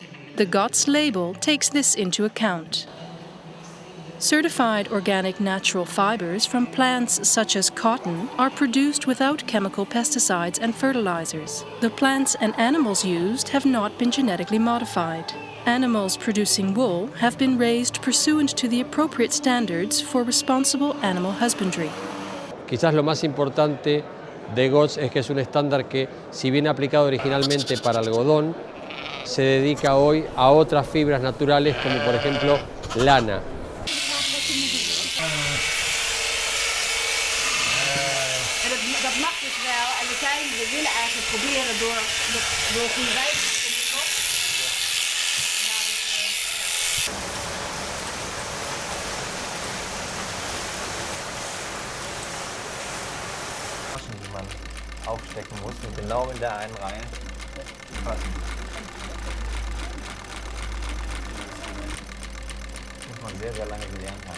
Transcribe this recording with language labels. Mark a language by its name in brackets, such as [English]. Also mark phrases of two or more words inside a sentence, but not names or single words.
[English] The GOTS label takes this into account. Certified organic natural fibers from plants such as cotton are produced without chemical pesticides and fertilizers. The plants and animals used have not been genetically modified. Animals producing wool have been raised pursuant to the appropriate standards for responsible animal husbandry. [Spanish] Quizás lo más importante de GOTS es que es un estándar que, si bien aplicado originalmente para algodón, se dedica hoy a otras fibras naturales como por ejemplo lana. [Dutch] Dat mag dus wel en we willen eigenlijk proberen door die wijze. [German] Die man aufstecken muss und genau in der einen Reihe passen. Das muss man sehr, sehr lange gelernt haben.